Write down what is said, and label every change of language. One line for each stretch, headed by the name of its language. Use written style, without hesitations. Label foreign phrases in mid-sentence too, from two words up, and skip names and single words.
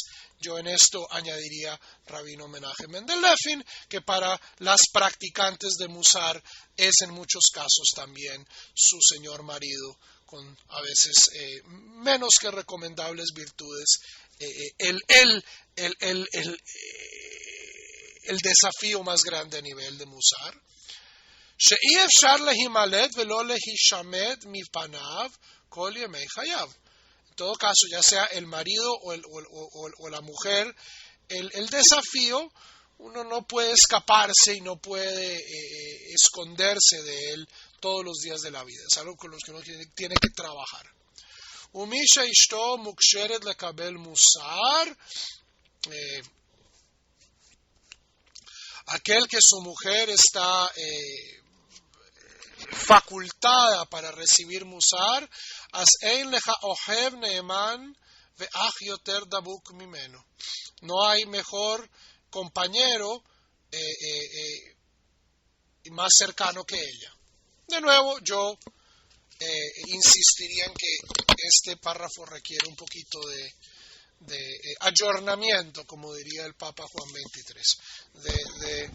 Spanish: Yo en esto añadiría Rabino Menachem Mendel Levin, que para las practicantes de Musar es en muchos casos también su señor marido, con a veces menos que recomendables virtudes, el desafío más grande a nivel de Musar.
Hebrew: שאי אפשר להימלט ולא להישמט מפניו כל ימי חייו.
Spanish: En todo caso, ya sea el marido o la mujer, el desafío, uno no puede escaparse y no puede esconderse de él todos los días de la vida. Es algo con lo que uno tiene que trabajar.
Hebrew: ומי שאשתו מוקשרת לקבל מוסר,
Spanish: aquel que su mujer está facultada para recibir musar,
Hebrew: אז אין לך אוהב נאמן ואח יותר דבוק ממנו.
Spanish: No hay mejor compañero más cercano que ella. De nuevo, yo insistiría en que este párrafo requiere un poquito de ayornamiento, como diría el Papa Juan XXIII.